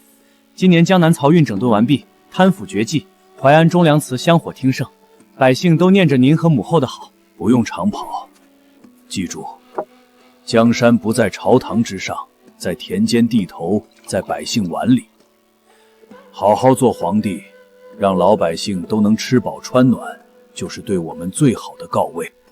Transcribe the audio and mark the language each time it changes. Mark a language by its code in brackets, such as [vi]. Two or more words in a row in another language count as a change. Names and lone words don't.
[zh] 今年江南漕運整頓完畢，貪腐絕跡，淮安忠良祠香火興盛，百姓都念着您和母後的好。不用長跑，記住，江山不在朝堂之上，在田間地頭，在百姓碗裡。好好做皇帝，讓老百姓都能吃飽穿暖，就是對我們最好的告慰。